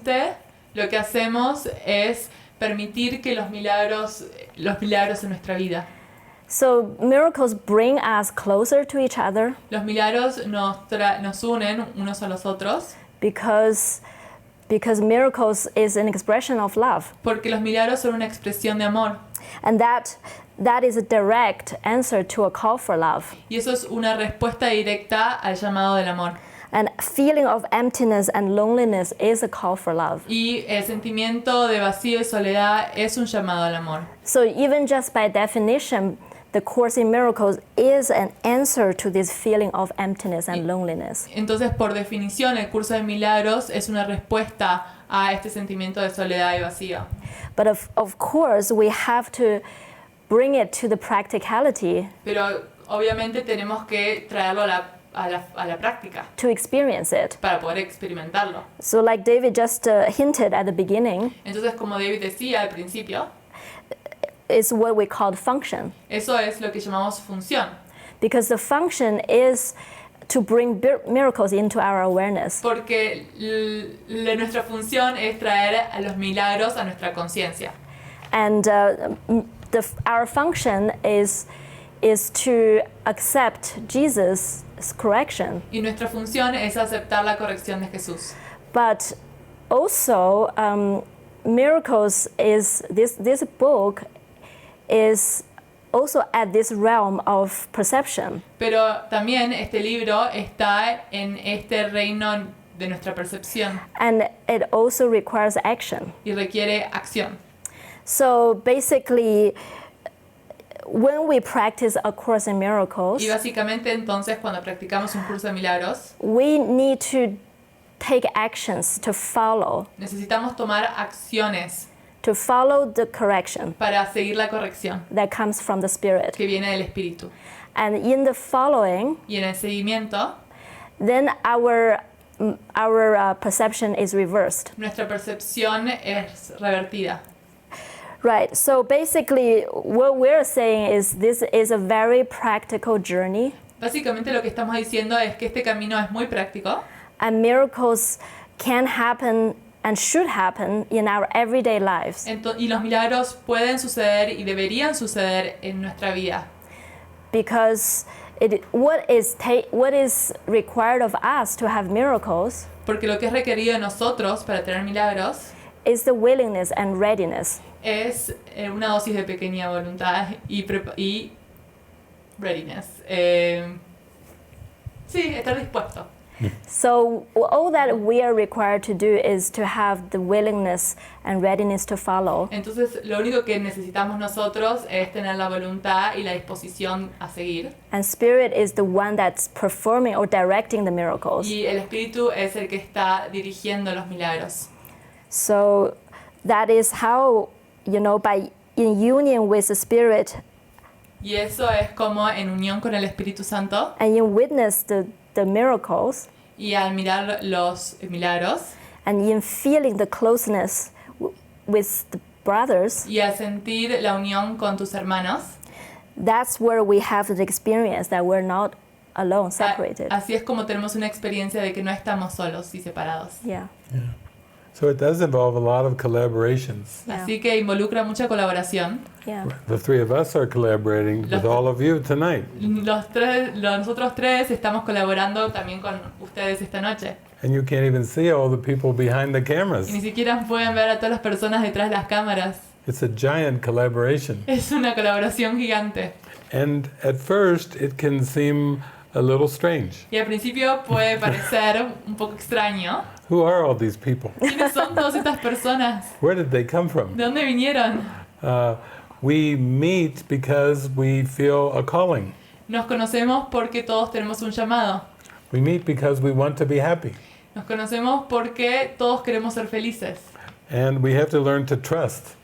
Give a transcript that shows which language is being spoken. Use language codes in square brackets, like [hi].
[es] Básicamente, lo que hacemos es permitir que los milagros en nuestra vida. [en] So miracles bring us closer to each other [es] Los milagros nos unen unos a los otros [en] because miracles is an expression of love. [es] porque los milagros son una expresión de amor. [en] And that is a direct answer to a call for love. [es] Y eso es una respuesta directa al llamado del amor. [en] And feeling of emptiness and loneliness is a call for love. [es] Y el sentimiento de vacío y soledad es un llamado al amor. [en] So even just by definition, the Course in Miracles is an answer to this feeling of emptiness and loneliness. [es] Entonces, por definición, el curso de milagros es una respuesta a este sentimiento de soledad y vacío. [en] But of course, we have to bring it to the practicality [es] Pero obviamente tenemos que traerlo a la práctica [en] to experience it. [es] para poder experimentarlo. [en] So like David just hinted at the beginning, [es] Entonces, como David decía al principio, [en] is what we call function. [es] eso es lo que llamamos función. [en] Because the function is to bring miracles into our awareness. [es] Porque nuestra función es traer a los milagros a nuestra conciencia. [en] And our function is to accept Jesus' correction. [es] Y nuestra función es aceptar la corrección de Jesús. [en] But also, miracles is this book is also at this realm of perception. [es] Pero también este libro está en este reino de nuestra percepción [en] And it also requires action. [es] y requiere acción. [en] So basically, when we practice A Course in Miracles, [es] Y básicamente entonces cuando practicamos un curso de milagros, [en] we need to take actions to follow [es] necesitamos tomar acciones [en] the correction [es] para seguir la corrección [en] that comes from the Spirit. [es] que viene del Espíritu. [en] And in the following, [es] Y en el seguimiento, [en] then our perception is reversed. [es] nuestra percepción es revertida. [en] Right. So basically, what we're saying is this is a very practical journey, [es] Básicamente lo que estamos diciendo es que este camino es muy práctico [en] and miracles can happen and should happen in our everyday lives [es] y los milagros pueden suceder y deberían suceder en nuestra vida. [en] because what is required of us to have miracles [es] Porque lo que es requerido de nosotros para tener milagros [en] is the willingness and readiness. [es] es una dosis de pequeña voluntad y readiness. Sí, estar dispuesto. [en] So all that we are required to do is to have the willingness and readiness to follow. [es] Entonces, lo único que necesitamos nosotros es tener la voluntad y la disposición a seguir. [en] And Spirit is the one that's performing or directing the miracles. [es] Y el Espíritu es el que está dirigiendo los milagros. [en] So that is how, by in union with the Spirit [es] Y eso es como en unión con el Espíritu Santo [en] and in witness the miracles [es] y al mirar los milagros [en] and in feeling the closeness with the brothers, [es] y al sentir la unión con tus hermanos, [en] that's where we have the experience that we're not alone, separated. [es] así es como tenemos una experiencia de que no estamos solos y separados. [en] Yeah. So it does involve a lot of collaborations. Yeah. [es] Así que involucra mucha colaboración. [en] Yeah. The three of us are collaborating with all of you tonight. [es] Nosotros tres estamos colaborando también con ustedes esta noche. [en] And you can't even see all the people behind the cameras. [es] Y ni siquiera pueden ver a todas las personas detrás de las cámaras. [en] It's a giant collaboration. [es] Es una colaboración gigante. [en] And at first it can seem a little strange. [es] Y al principio puede parecer un poco extraño. [en] Who are all these people? [es] ¿Quiénes son todas estas personas? [en] Where did they come from? [es] ¿De dónde vinieron? [en] We meet because we feel a calling. [es] Nos conocemos porque todos tenemos un llamado. [en] We meet because we want to be happy. [es] Nos conocemos porque todos queremos ser felices. [en] And we have to learn to trust.